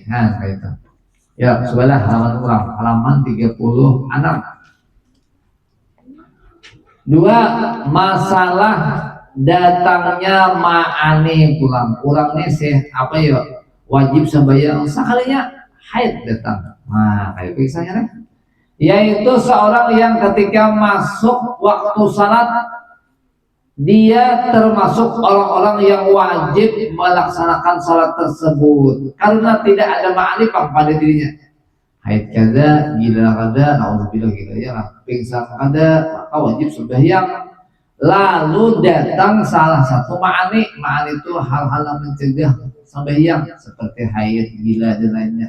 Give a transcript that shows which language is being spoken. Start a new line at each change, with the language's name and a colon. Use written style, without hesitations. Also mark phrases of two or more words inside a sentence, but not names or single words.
Banjar: Nah kayak itu ya sebelah halaman 36 2 masalah datangnya ma'ani pulang nih sih apa ya wajib sembahyang sekalinya haid datang.
Indonesian: Nah kayak kisahnya nih yaitu seorang yang ketika masuk waktu salat dia termasuk orang-orang yang wajib melaksanakan salat tersebut karena tidak ada ma'rifah pada dirinya haid kada gila kada naudzubillah gila ya pingsan kada maka wajib sembahyang Lalu datang salah satu ma'ani itu hal-hal yang mencegah sembahyang seperti haid, gila dan lainnya.